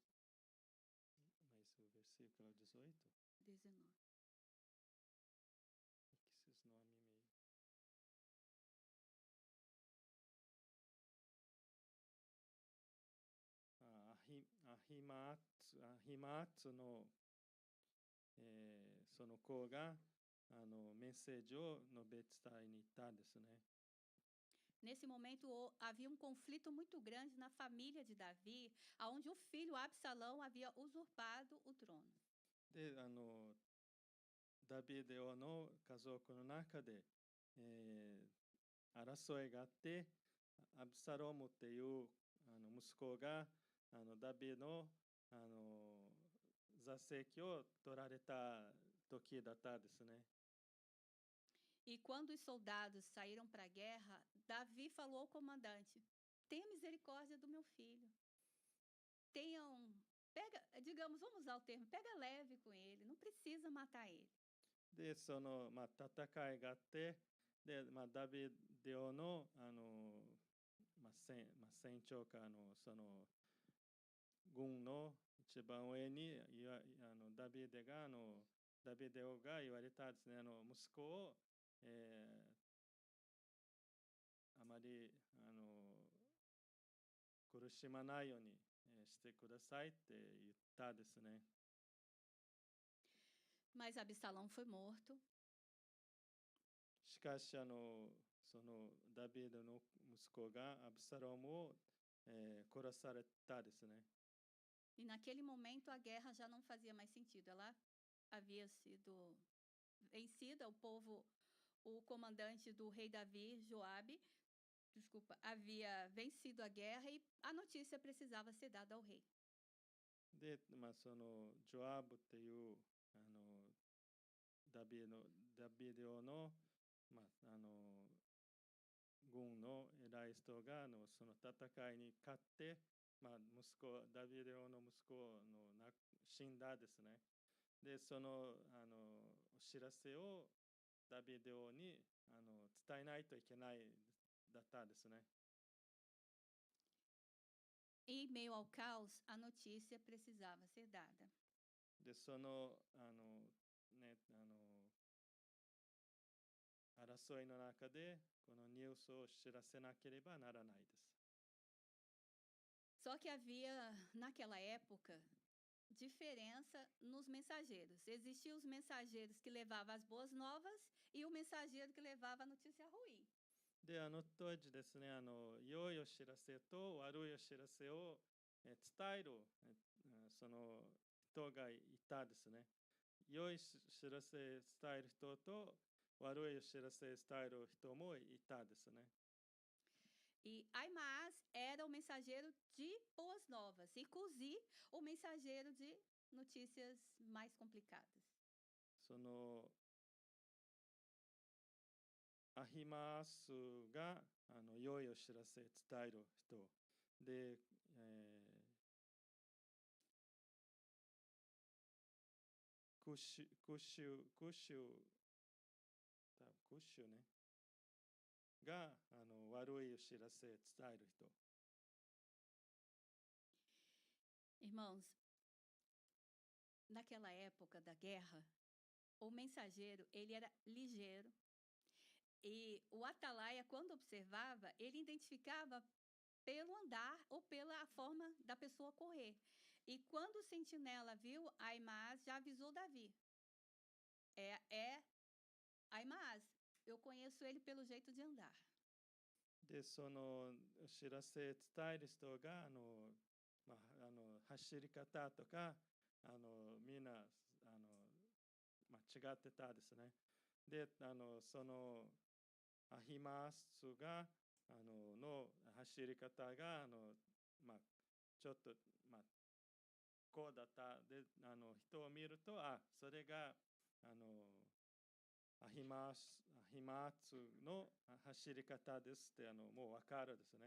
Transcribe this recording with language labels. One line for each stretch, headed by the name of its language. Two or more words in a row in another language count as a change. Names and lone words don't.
Portuguese: Mas o versículo 18? 19. Esses nomes meio.
Japanese: Ahimatsu の、その子がメッセージを述べ伝えに行ったんですね。
Portuguese: Nesse momento havia um conflito muito grande na família de Davi, onde o filho Absalão havia usurpado o trono.
Japanese: で、ダビデ王の家族の中で、争いがあって、アブサロムっていう息子がダビデの座席を取られた時だったですね。
Portuguese: E quando os soldados saíram para a guerra, Davi falou ao comandante: tenha misericórdia do meu filho. Digamos, vamos usar o termo, pega leve com ele, não precisa matar ele.
Japanese: で、その、戦いがあって、で、ダビデ王の、船長か、その、軍の一番上に、ダビデ王が言われたですね、息子を、あまり、苦しまないようにしてくださいって言ったですね。
Portuguese: Mas Absalão foi morto.
Japanese: しかし、そのダビデの息子がアブサロムを、殺されたですね。
Portuguese: E naquele momento a guerra já não fazia mais sentido. Ela havia sido vencida, o comandante do rei Davi, Joabe, havia vencido a guerra e a notícia precisava ser dada ao rei.
Japanese: で、そのジョアブっていうダビデ王の、まあ、軍の偉い人がその戦いに勝って、ダビデ王の息子の死んだですね。で、そのお知らせをダビデ王に伝えないといけないだったですね。
Portuguese: Em meio ao caos, a notícia precisava ser dada.
Japanese: で、そのね、争いの中でこのニュースを知らせなければならないです。
Portuguese: Só que havia, naquela época, diferença nos mensageiros. Existiam os mensageiros que levavam as boas novas e o mensageiro que levava a notícia ruim.
Japanese: で、当時ですね、良いお知らせと悪いお知らせを伝えるその人がいたですね。良い知らせ伝える人と悪いお知らせ伝える人もいたですね。
Portuguese: E Aimaas era o mensageiro de boas novas e Cusi o mensageiro de notícias mais complicadas.
Japanese: そのアヒマースが良いお知らせ伝える人で、クッシュねが悪いお知らせ伝える人。
Portuguese: Irmãos, naquela época da guerra, o mensageiro ele era ligeiro e o atalaia, quando observava, ele identificava pelo andar ou pela forma da pessoa correr. E quando o sentinela viu, Aimaas já avisou Davi. É Aimaas, eu conheço ele pelo jeito de andar.
Japanese: で、そのお知らせ伝える人が走り方とかみんな違ってたですね。で、そのアヒマースがの走り方がちょっと、こうだったで人を見るとそれがアヒマーツの走り方ですってもう分かるですね。